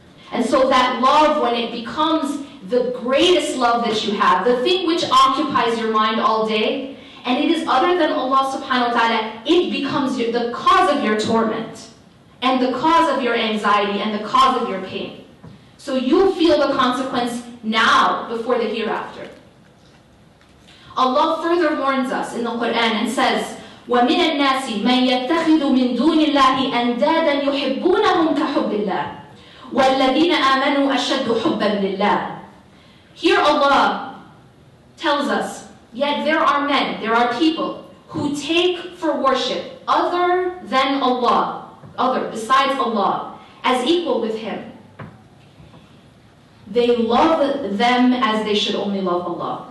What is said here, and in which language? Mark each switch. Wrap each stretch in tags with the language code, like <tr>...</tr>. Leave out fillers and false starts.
<en>And so that love, when it becomes the greatest love that you have, the thing which occupies your mind all day, and it is other than Allah subhanahu wa ta'ala, it becomes the cause of your torment, and the cause of your anxiety, and the cause of your pain. So you feel the consequence now before the hereafter. Allah further warns us in the Quran and says,</en> <ar>وَمِنَ النَّاسِ مَنْ يَتَّخِذُ مِنْ دُونِ اللَّهِ أَنْدَادًا يُحِبُّونَهُمْ كَحُبِّ اللَّهِ وَالَّذِينَ آمَنُوا أَشَدُّ حُبًّا لِلَّهِ.</ar> <en>Here Allah tells us, yet there are men, there are people who take for worship other than Allah, besides Allah, as equal with Him. They love them as they should only love Allah.</en>